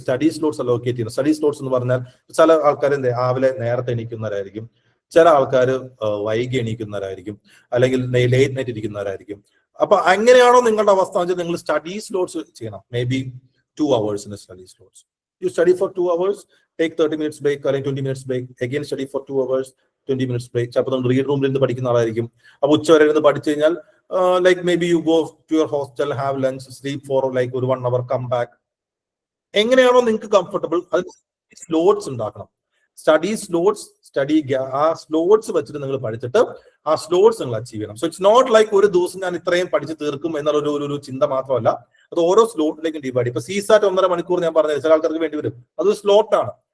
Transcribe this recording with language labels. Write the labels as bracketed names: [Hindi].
[Malayalam] Study slots allocate ചെയ്യുന്നത്. Study slots എന്ന് പറഞ്ഞാൽ ചില ആൾക്കാർ രാവിലെ നേരത്തെ എണീക്കുന്നവരായിരിക്കും, ചില ആൾക്കാർ വൈകി എണീക്കുന്നവരായിരിക്കും, അല്ലെങ്കിൽ ലേറ്റ് നൈറ്റ് ഇരിക്കുന്നവരായിരിക്കും. അപ്പൊ അങ്ങനെയാണോ നിങ്ങളുടെ അവസ്ഥ വെച്ചാൽ നിങ്ങൾ സ്റ്റഡി സ്ലോട്ട്സ് ചെയ്യണം. May be 2 hours [English] in a study slots. You study for 2 hours, take 30 minutes break or 20 minutes break, again study for 2 hours, 20 minutes break. [Malayalam] ചിലപ്പോൾ നമ്മൾ റീഡ് റൂമിൽ ഇരുന്ന് പഠിക്കുന്ന ആളായിരിക്കും. അപ്പൊ ഉച്ചവരെ ഇരുന്ന് പഠിച്ചു കഴിഞ്ഞാൽ [English] maybe you go to your hostel, have lunch, sleep for ഒരു 1 hour, come back. [Malayalam] എങ്ങനെയാണോ നിങ്ങൾക്ക് കംഫർട്ടബിൾ, അത് സ്ലോട്ട്സ് ഉണ്ടാക്കണം. സ്റ്റഡി സ്ലോട്ട്സ്, ആ സ്ലോട്ട്സ് വെച്ചിട്ട് നിങ്ങൾ പഠിച്ചിട്ട് ആ സ്ലോട്ട്സ് നിങ്ങൾ അച്ചീവ് ചെയ്യണം. [English] so it's not [Malayalam] ഒരു ദിവസം ഞാൻ ഇത്രയും പഠിച്ച് തീർക്കും എന്നുള്ള ഒരു ചിന്ത മാത്രമല്ല, അത് ഓരോ സ്ലോട്ടിലേക്കും ഡിവൈഡ്. ഇപ്പൊ CSAT 1.5 മണിക്കൂർ ഞാൻ പറഞ്ഞത് ചില ആൾക്കാർക്ക് വേണ്ടി വരും. അത് സ്ലോട്ടാണ്.